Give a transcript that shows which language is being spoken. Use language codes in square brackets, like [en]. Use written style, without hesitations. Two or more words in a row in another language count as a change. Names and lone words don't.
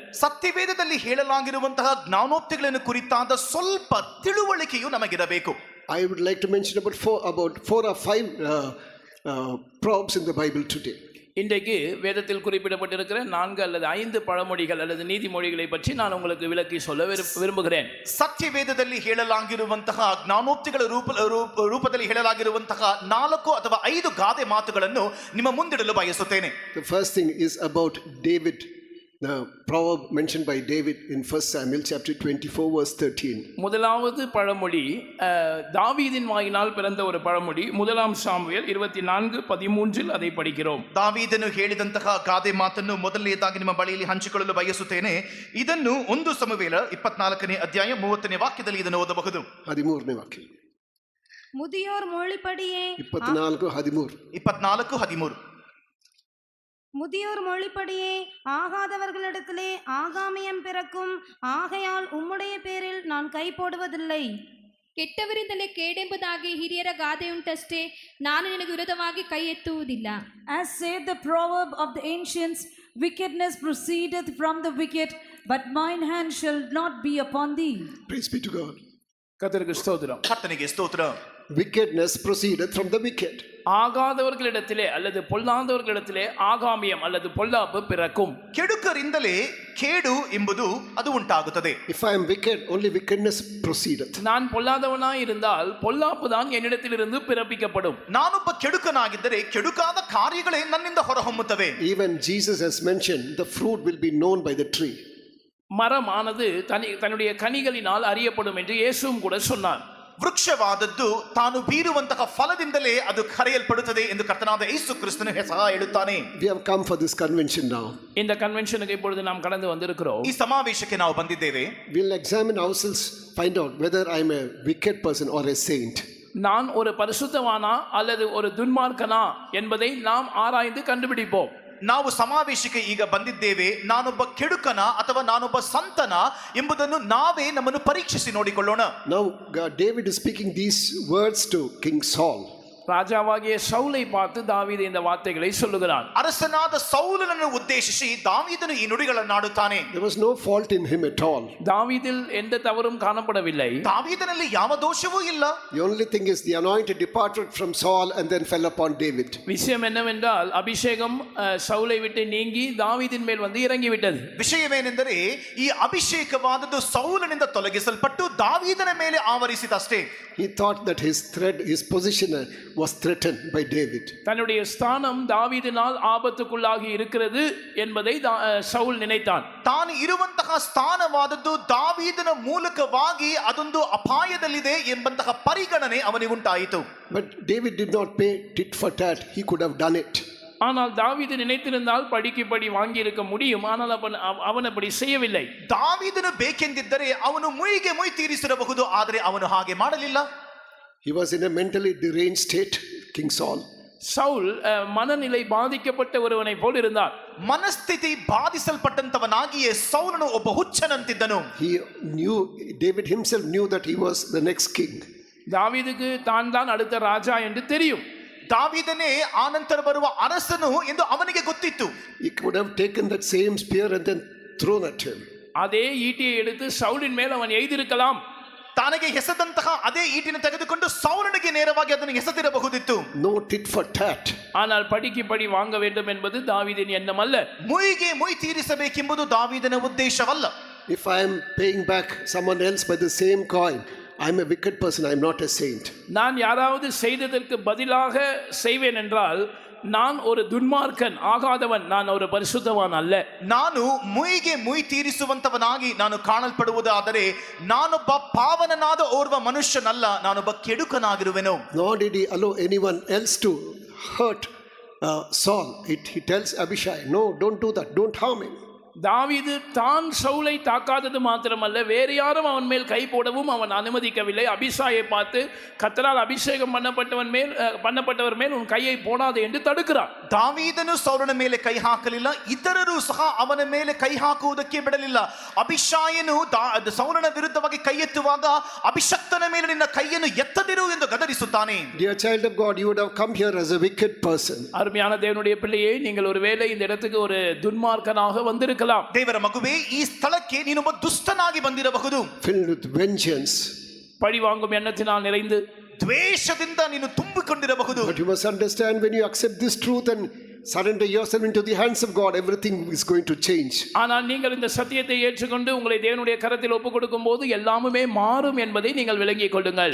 [kn] ಸತ್ಯವೇದದಲ್ಲಿ ಹೇಳಲಾಗಿರುವಂತಹ ಜ್ಞಾನೋಕ್ತಿಗಳನ್ನು ಕುರಿತಾದ ಸ್ವಲ್ಪ ತಿಳುವಳಿಕೆಯು ನಮಗಿರಬೇಕು. [en] I would like to mention about four or five proverbs in the Bible today. [ta] இன்றைக்கு வேதத்தில் குறிப்பிடப்பட்டிருக்கிற 4 அல்லது 5 பழமொழிகள் அல்லது நீதிமொழிகளை பற்றி நான் உங்களுக்கு விளக்கி சொல்ல விரும்புகிறேன். [kn] ಸತ್ಯವೇದದಲ್ಲಿ ಹೇಳಲಾಗಿರುವಂತಹ ಜ್ಞಾನೋಕ್ತಿಗಳ ರೂಪದಲ್ಲಿ ಹೇಳಲಾಗಿರುವಂತಹ 4 ಅಥವಾ 5 ಗಾದೆ ಮಾತುಗಳನ್ನು ನಿಮ್ಮ ಮುಂದಿಡಲು ಬಯಸುತ್ತೇನೆ. [en] The first thing is about David The proverb mentioned by David in 1 Samuel chapter 24 verse 13. [ta] முதலாவது பழமொழி தாவீதின் வாயினால் பிறந்த ஒரு பழமொழி. முதலாம் சாமுவேல் 24:13 அதை படிக்கிறோம். [kn] ದಾವೀದನು ಹೇಳಿದಂತಹ ಗಾದೆ ಮಾತನ್ನು ಮೊದಲನೇದಾಗಿ ನಿಮ್ಮ ಬಳಿಯಲ್ಲಿ ಹಂಚಿಕೊಳ್ಳಲು ಬಯಸುತ್ತೇನೆ. ಇದನ್ನು 1 ಸಮುವೇಲ 24ನೇ ಅಧ್ಯಾಯ 30ನೇ ವಾಕ್ಯದಲ್ಲಿ ಇದನ್ನು ಓದಬಹುದು. 13ನೇ ವಾಕ್ಯ. [ta] முதியோர் மொழிப்படியே 24:13. முதியோர் மொழிப்படியே ஆகாதவர்களிடத்திலே ஆகாமியம் பிறக்கும். ஆகையால் உம்முடைய பேரில் நான் கை போடுவதில்லை. [kn] ಕೆಟ್ಟವರಿಂದಲೇ ಕೇಡೆಂಬುದಾಗಿ ಹಿರಿಯರ ಗಾದೆ ಉಂಟಷ್ಟೇ, ನಾನು ನಿನಗೆ ವಿರೋಧವಾಗಿ ಕೈ ಎತ್ತುವುದಿಲ್ಲ. [en] As saith the proverb of the ancients, wickedness proceedeth from the wicked, but mine hand shall not be upon thee. Praise be to God. [ta] கர்த்தருக்கு ஸ்தோத்திரம். [kn] ಕರ್ತನಿಗೆ ಸ್ತೋತ್ರ. [en] Wickedness proceedeth from the wicked. [ta] ஆகாதவர்களிடத்திலே அல்லது பொல்லாதவர்களிடத்திலே ஆகாமியம் அல்லது பொல்லாப்பு பிறக்கும். [kn] ಕೆಡುಕರಿಂದಲೇ ಕೇಡು ಎಂಬುದು ಅದು ಉಂಟಾಗುತ್ತದೆ. [en] If I am wicked, only wickedness proceedeth. [ta] நான் பொல்லாதவனாய் இருந்தால் பொல்லாப்பு தான் என்னிடத்திலிருந்து பிறப்பிக்கப்படும். [kn] ನಾನೊಬ್ಬ ಕೆಡುಕನಾಗಿದ್ದರೆ ಕೆಡುಕಾದ ಕಾರ್ಯಗಳೇ ನನ್ನಿಂದ ಹೊರಹೊಮ್ಮುತ್ತವೆ. [en] Even Jesus has mentioned the fruit will be known by the tree. [ta] மரமானது தன்னுடைய கனிகளினால் அறியப்படும் என்று இயேசுவும் கூட சொன்னார். [kn] ವೃಕ್ಷವಾದದ್ದು ತಾನು ಬೀರುವಂತಹ ಫಲದಿಂದಲೇ ಅದು ಕರೆಯಲ್ಪಡುತ್ತದೆ ಎಂದು ಕರ್ತನಾದ ಯೇಸು ಕ್ರಿಸ್ತನು ಸಹ ಹೇಳುತ್ತಾನೆ. [en] We have come for this convention now. [ta] இந்த கன்வென்ஷனுக்கு இப்பொழுது நாம் கடந்து வந்திருக்கிறோம். [kn] ಈ ಸಮಾವೇಶಕ್ಕೆ ನಾವು ಬಂದಿದ್ದೇವೆ. [en] We'll examine ourselves, find out whether I'm a wicked person or a saint. [ta] நான் ஒரு பரிசுத்தவானா அல்லது ஒரு துன்மார்க்கனா என்பதை நாம் ஆராய்ந்து கண்டுபிடிப்போம். [kn] ನಾವು ಸಮಾವೇಶಕ್ಕೆ ಈಗ ಬಂದಿದ್ದೇವೆ. ನಾನೊಬ್ಬ ಕೆಡುಕನ ಅಥವಾ ನಾನೊಬ್ಬ ಸಂತನ ಎಂಬುದನ್ನು ನಾವೇ ನಮ್ಮನ್ನು ಪರೀಕ್ಷಿಸಿ ನೋಡಿಕೊಳ್ಳೋಣ. [en] Now David is speaking these words to King Saul. [ta] ராஜாவாகிய சவுலை பார்த்து தாவீது இந்த வார்த்தைகளை சொல்லுகிறான். [kn] ಅರಸನಾದ ಸೌಲನನ್ನು ಉದ್ದೇಶಿಸಿ ದಾವೀದನು ಈ ನುಡಿಗಳನ್ನು ಆಡುತ್ತಾನೆ. [en] There was no fault in him at all. [ta] தாவீதில் எந்த தவறும் காணப்படவில்லை. [kn] ದಾವೀದನಲ್ಲಿ ಯಾವ ದೋಷವೂ ಇಲ್ಲ. [en] The only thing is the anointed departed from Saul and then fell upon David. [ta] விஷயம் என்னவென்றால் அபிஷேகம் சவுலை விட்டு நீங்கி தாவீதின் மேல் வந்து இறங்கிவிட்டது. [kn] ವಿಷಯವೇನೆಂದರೆ ಈ ಅಭಿಷೇಕವಾದದ್ದು ಸೌಲನಿಂದ ತೊಲಗಿಸಲ್ಪಟ್ಟು ದಾವೀದನ ಮೇಲೆ ಆವರಿಸಿದಷ್ಟೇ. [en] He thought that his position was threatened by David. [ta] தன்னுடைய ஸ்தானம் தாவீதினால் ஆபத்துக்குள்ளாகி இருக்கிறது என்பதை சவுல் நினைத்தான். [kn] ತಾನು ಇರುವಂತಹ ಸ್ಥಾನವಾದದ್ದು ದಾವೀದನ ಮೂಲಕವಾಗಿ ಅದೊಂದು ಅಪಾಯದಲ್ಲಿದೆ ಎಂಬಂತಹ ಪರಿಗಣನೆ ಅವನಿಗುಂಟಾಯಿತು. [en] But David did not pay tit for tat. He could have done it. [ta] ஆனால் தாவீது நினைத்திருந்தால் படிக்கு படி வாங்கி இருக்க முடியும். ஆனால் அவன் அப்படி செய்யவில்லை. [kn] ದಾವೀದನು ಬೇಕೆಂದಿದ್ದರೆ ಅವನು ಮುಯಿಗೆ ಮುಯಿ ತೀರಿಸಿರಬಹುದು, ಆದರೆ ಅವನು ಹಾಗೆ ಮಾಡಲಿಲ್ಲ. [en] He was in a mentally deranged state, King Saul. [ta] சவுல் மனநிலை பாதிக்கப்பட்ட ஒருவனை போல் இருந்தார். [kn] ಮನಸ್ಥಿತಿ ಬಾಧಿಸಲ್ಪಟ್ಟಂತವನಾಗಿಯೇ ಸೌಲನು ಒಬ್ಬ ಹುಚ್ಚನಂತಿದ್ದನು. [en] David himself knew that he was the next king. [ta] தாவீதுக்கு தான் அடுத்த ராஜா என்று தெரியும். [kn] ದಾವೀದನೇ ಆನಂತರ ಬರುವ ಅರಸನು ಎಂದು ಅವನಿಗೆ ಗೊತ್ತಿತ್ತು. [en] He could have taken that same spear and then thrown at him. [ta] அதே ஈட்டியை எடுத்து சவுலின் மேல் அவன் எய்திருக்கலாம். [kn] ತನಗೆ ಎಸೆದಂತಹ ಅದೇ ಈಟಿನ ತೆಗೆದುಕೊಂಡು ಸೌಲನಿಗೆ ನೇರವಾಗಿ ಅದನ್ನು ಎಸೆದಿರಬಹುದಿತ್ತು. [en] No tit for tat. [ta] ஆனால் படிக்கு படி வாங்க வேண்டும் என்பது தாவீதின் எண்ணம் அல்ல. [kn] ಮುಯಿಗೆ ಮುಯಿ ತೀರಿಸಬೇಕೆಂಬುದು ದಾವೀದನ ಉದ್ದೇಶವಲ್ಲ. [en] If I am paying back someone else by the same coin, I am a wicked person, I am not a saint. [ta] நான் யாராவது செய்ததற்கு பதிலாக செய்வேன் என்றால் நான் ஒரு துன்மார்க்கன் ஆகாதவன், நான் ஒரு பரிசுத்தவான் அல்ல. [kn] ನಾನು ಮುಯಿಗೆ ಮುಯಿ ತೀರಿಸುವಂತವನಾಗಿ ನಾನು ಕಾಣಲ್ಪಡುವುದಾದರೆ ನಾನೊಬ್ಬ ಪಾವನನಾದ ಓರ್ವ ಮನುಷ್ಯನಲ್ಲ, ನಾನೊಬ್ಬ ಕೆಡುಕನಾಗಿರುವೆನು. [en] Nor did he allow anyone else to hurt Saul. He tells Abishai, no, don't do that, don't harm him. [ta] தாவீது தான் சவுலை தாக்காதது மாத்திரமல்ல, வேறு யாரும் அவன் மேல் கை போடவும் அவன் அனுமதிக்கவில்லை. அபிஷாயை பார்த்து கர்த்தரால் அபிஷேகம் பண்ணப்பட்டவர் மேல் உன் கையை போடாதே என்று தடுக்கிறார். [kn] ದಾವೀದನು ಸೌಲನ ಮೇಲೆ ಕೈ ಹಾಕಲಿಲ್ಲ, ಇತರರು ಸಹ ಅವನ ಮೇಲೆ ಕೈ ಹಾಕುವುದಕ್ಕೆ ಬಿಡಲಿಲ್ಲ. ಅಭಿಷಾಯನು ಸೌಲನ ವಿರುದ್ಧವಾಗಿ ಕೈ ಎತ್ತುವಾಗ ಅಭಿಷಕ್ತನ ಮೇಲೆ ನಿನ್ನ ಕೈಯನ್ನು ಎತ್ತದಿರು ಎಂದು ಗದರಿಸುತ್ತಾನೆ. [en] Dear child of God, you would have come here as a wicked person. [ta] அருமையான தேவனுடைய பிள்ளையே, நீங்கள் ஒருவேளை இந்த இடத்துக்கு ஒரு துன்மார்க்கனாக வந்திருக்கலாம். [kn] ದೇವರ ಮಗುவே, ಈ ಸ್ಥಳಕ್ಕೆ ನೀನೊಬ್ಬ ದುಷ್ಟನಾಗಿ ಬಂದಿರಬಹುದು. [en] Filled with vengeance. [ta] பழி வாங்கும் எண்ணத்தினால் நிறைந்து [kn] ದ್ವೇಷದಿಂದ ನೀನು ತುಂಬಿಕೊಂಡಿರಬಹುದು. [en] But you must understand, when you accept this truth and surrender yourself into the hands of God, everything is going to change. [ta] ஆனால் நீங்கள் இந்த சத்தியத்தை ஏற்றுக்கொண்டு உங்களை தேவனுடைய கரத்தில் ஒப்புக் கொடுக்கும் போது எல்லாமே மாறும் என்பதை நீங்கள் விளங்கிக் கொள்ளுங்கள்.